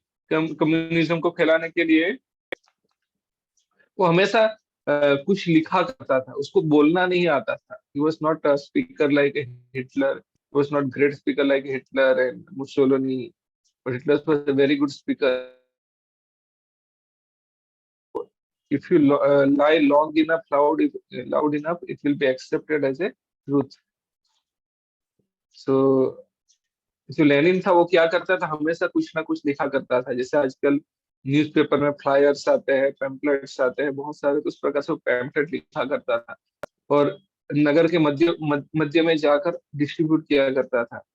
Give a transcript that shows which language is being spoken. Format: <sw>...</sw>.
<hi>Communism को फैलाने के लिए वो हमेशा कुछ लिखा करता था, उसको बोलना नहीं आता था।</hi> <en>He was not a speaker like Hitler, was not great speaker like Hitler and Mussolini, but Hitler was a very good speaker. If you lie long enough, loud enough, it will be accepted as a truth.</en> <hi>So जो Lenin था वो क्या करता था? हमेशा कुछ ना कुछ लिखा करता था। जैसे आजकल न्यूज़पेपर में फ्लायर्स आते हैं, पैम्पलेट्स आते हैं बहुत सारे, तो उस प्रकार से वो पैम्पलेट लिखा करता था, और नगर के मध्य में जाकर डिस्ट्रीब्यूट किया करता था।</hi>